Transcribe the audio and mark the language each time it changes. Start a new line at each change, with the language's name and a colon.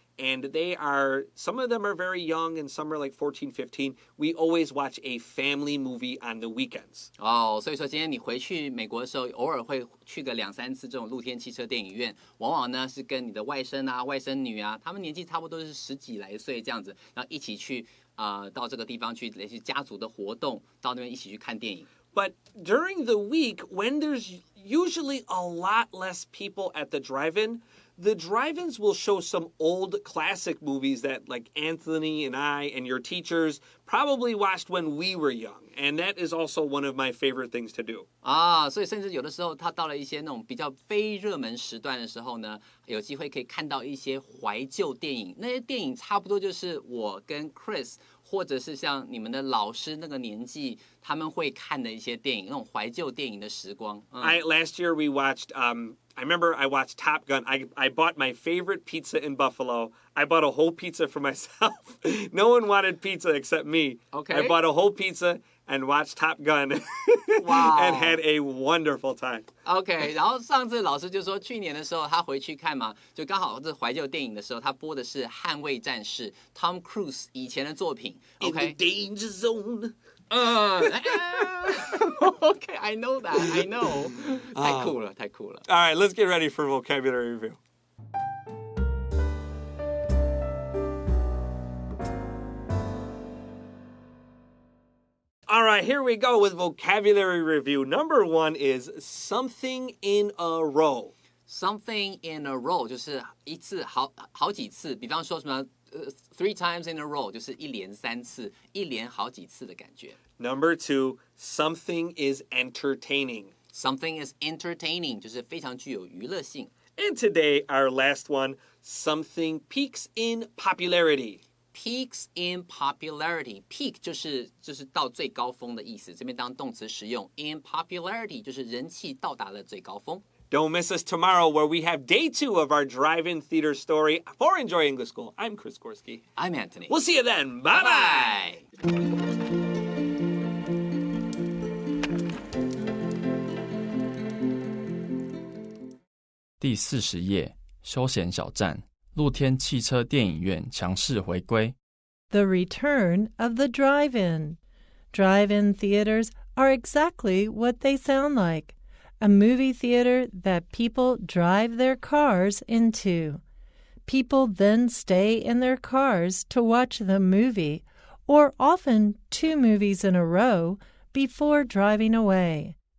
English: And some of them are very young and some are like 14, 15. We always watch a family movie on the weekends.
Chinese: 所以说今天你回去美国的时候，偶尔会去个2-3次这种露天汽车电影院，往往呢是跟你的外甥啊、外甥女啊，他们年纪差不多是10几来岁这样子，然后一起去到这个地方去类似家族的活动，到那边一起去看电影。
English: But during the week, when there's usually a lot less people at the drive-in, the drive-ins will show some old classic movies that like Anthony and I and your teachers probably watched when we were young. And that is also one of my favorite things to do.
Chinese: 所以甚至有的时候他到了一些那种比较非热门时段的时候呢，有机会可以看到一些怀旧电影。那些电影差不多就是我跟 Chris 或者是像你们的老师那个年纪他们会看的一些电影，那种怀旧电影的时光。
English: Last year we watched I remember I watched Top Gun. I bought my favorite pizza in Buffalo. I bought a whole pizza for myself. No one wanted pizza except me. Okay. I bought a whole pizza and watched Top Gun. Wow. And had a wonderful time.
Chinese: OK， 然后上次老师就说，去年的时候他回去看嘛，就刚好这怀旧电影的时候，他播的是《捍卫战士》，Tom Cruise 以前的作品。
English: OK， In the danger zone. OK, I know that. I know.
Chinese: 太酷了，太酷了。
English: All right, let's get ready for vocabulary review. All right, here we go with vocabulary review. Number 1 is something in a row. Something in a row
Chinese: 就是一次好几次，比方说什么
English: three times in a row
Chinese: 就是一连3次，一连好几次的感觉。
English: Number 2, something is entertaining. Something is entertaining
Chinese: 就是非常具有娱乐性。
English: And today, our last one, something peaks in popularity. Peaks in popularity.
Chinese: Peak 就是到最高峰的意思，这边当动词使用。
English: In popularity
Chinese: 就是人气到达了最高峰。
English: Don't miss us tomorrow where we have day 2 of our drive-in theater story for Enjoy English School. I'm Chris Gorski. I'm Antony. We'll see you then. Bye-bye. Bye.
Chinese: 第40页，休闲小站，露天汽车电影院强势回归。
English: The return of the drive-in. Drive-in theaters are exactly what they sound like. A movie theater that people drive their cars into. People then stay in their cars to watch the movie, or often 2 movies in a row, before driving away.